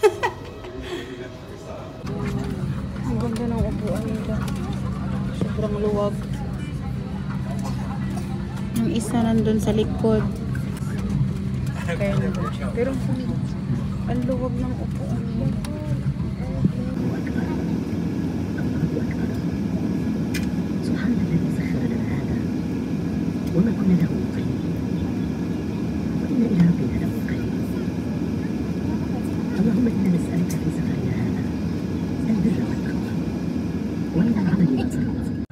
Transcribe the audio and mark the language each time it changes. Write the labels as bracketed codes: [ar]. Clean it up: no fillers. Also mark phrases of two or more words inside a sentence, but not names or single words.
[tl] Ang ganda ng upuan nila. Sobrang luwag. Yung isa nandun sa likod. Pero ang luwag ng upuan nila. [ar] سبحان الذي سخر لنا هذا وما كنا له مقرنين وإنا إلى ربنا لمنقلبون اللهم إنا نسألك في سفرنا هذا البر والتقوى ومن العمل ما ترضى